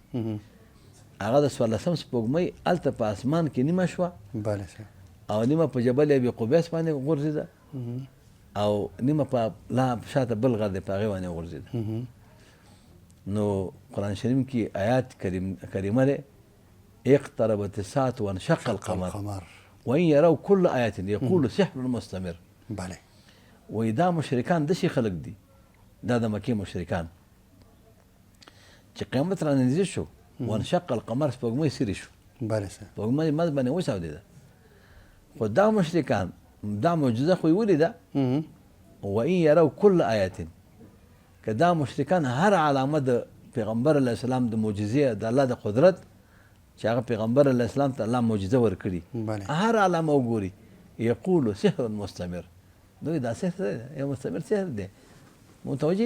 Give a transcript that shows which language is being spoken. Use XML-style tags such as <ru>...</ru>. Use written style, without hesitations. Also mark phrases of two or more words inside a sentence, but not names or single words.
<ps>هغه د 14 سپوږمۍ هلته په اسمان کې نیمه شوه بله صاحب او نیمه په جبل ابي قبیس باندې غورځېده او نیمه په لا شاته بل غر دی په هغې باندې وغورځېده. نو قرآن شریف کې آیات کریمه دی</ps> <ar>اقتربت الساعة وانشق القمر وإن يروا كل آية يقول سحر مستمر.</ar> <ps>بله وایي دا مشرکان داسې خلک دي، دا د مکې مشرکان چې قیامت را نږدې شو</ps> <ar>وانشق القمر</ar> <ps>سپوږمۍ سیرې شو، بله صاحب سپوږمۍ مز باندې وچاودېده. خو دا مشرکان دا معجزه خو یې ولیده.</ps> <ar>وإن يروا كل آية</ar> <ps>که دا مشرکان هر علامه د پیغمبر</ps> <ar>علیه السلام</ar> <ps>د معجزې د الله د قدرت چې هغه پیغمبر</ps> <ar>علیه السلام</ar> <ps>ته الله معجزه ورکړي هر علامه وګوري</ps> <ar>یقول سحر مستمر.</ar> <ps>دوی دا سحر دی، یو مستمر سحر دی. متوجه؟</ps>